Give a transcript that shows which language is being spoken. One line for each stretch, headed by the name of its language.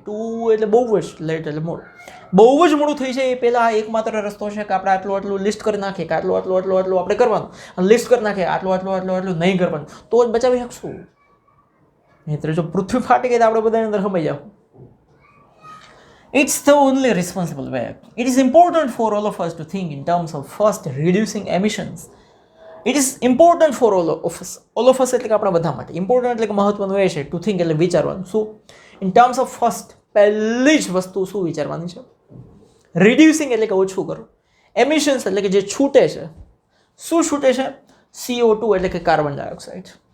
Gujarati: Two એટલે બહુ જ, લેટ એટલે મોડું. બહુ જ મોડું થઈ જાય એ પહેલાં એકમાત્ર રસ્તો છે કે આપણે આટલું લિસ્ટ કરી નાખીએ કે આટલું આપણે કરવાનું, અને લિસ્ટ કરી નાખીએ આટલું નહીં કરવાનું, તો જ બચાવી શકશું. મિત્ર, જો પૃથ્વી ફાટી ગઈ તો આપણે બધાની અંદર સમાઈ જાવ.
English: It's the only responsible way. It is important for all of us to think in terms of first reducing emissions. It is important for all of us. All of us
Gujarati: એટલે કે આપણા બધા માટે. Important એટલે કે મહત્વનું એ છે, two think એટલે વિચારવાનું. શું?
English: in terms of first,
Gujarati: પહેલી જ વસ્તુ શું વિચારવાની છે? રિડ્યુસિંગ એટલે કે ઓછું કરો. એમિશન્સ એટલે કે જે છૂટે છે. શું છૂટે છે? CO2 એટલે કે કાર્બન ડાયોક્સાઇડ.